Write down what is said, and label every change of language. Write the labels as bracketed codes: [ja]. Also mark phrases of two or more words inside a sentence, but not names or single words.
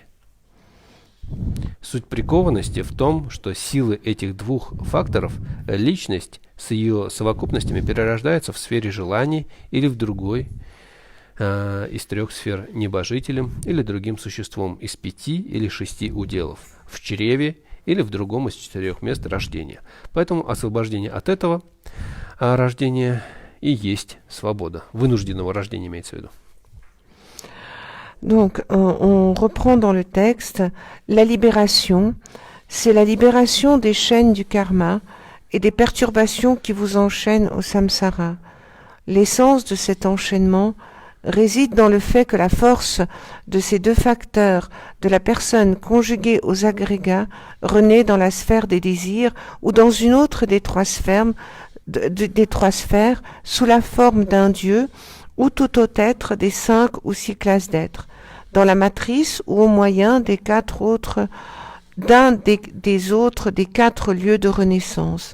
[ru] Суть прикованности в том, что силы этих двух факторов, личность с ее совокупностями перерождается в сфере желаний или в другой из трех сфер небожителем или другим существом из 5 или 6 уделов, в чреве или в другом из 4 мест рождения. Поэтому освобождение от этого рождения и есть свобода. Вынужденного рождения имеется в виду. [fr] Donc, on reprend dans le texte, la libération, c'est la libération des chaînes du karma et des perturbations qui vous enchaînent au samsara. L'essence de cet enchaînement réside dans le fait que la force de ces deux facteurs de la personne conjuguée aux agrégats renaît dans la sphère des désirs ou dans une autre des trois sphères, sous la forme d'un dieu ou tout autre être des 5 ou 6 classes d'êtres, dans la matrice ou au moyen des 4 autres, d'un des autres des 4 lieux de renaissance.